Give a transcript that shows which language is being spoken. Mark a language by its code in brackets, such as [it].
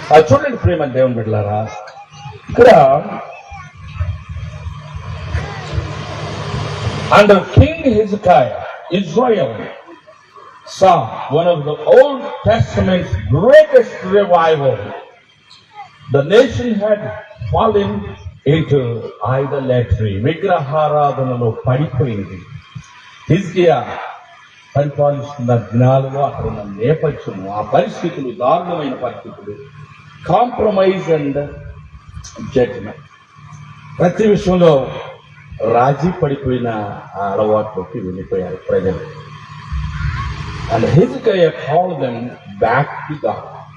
[te] చూడండి ప్రేమ దేవుని బిడ్డలారా, ఇక్కడ [en] under King Hezekiah, Israel saw one of the Old Testament's greatest revival. The nation had fallen into idolatry. [te] విగ్రహారాధనలో పడిపోయింది. హిజ్కియా పరిపాలిస్తున్న దినాలలో అక్కడ ఉన్న నేపథ్యము, ఆ పరిస్థితులు, దారుణమైన పరిస్థితులు, [en] compromise and judgement, [te] ప్రతి విషయంలో రాజీ పడిపోయిన ఆ అలవాట్లోకి వెళ్ళిపోయారు ప్రజలు. [en] And Hezekiah called them back to God.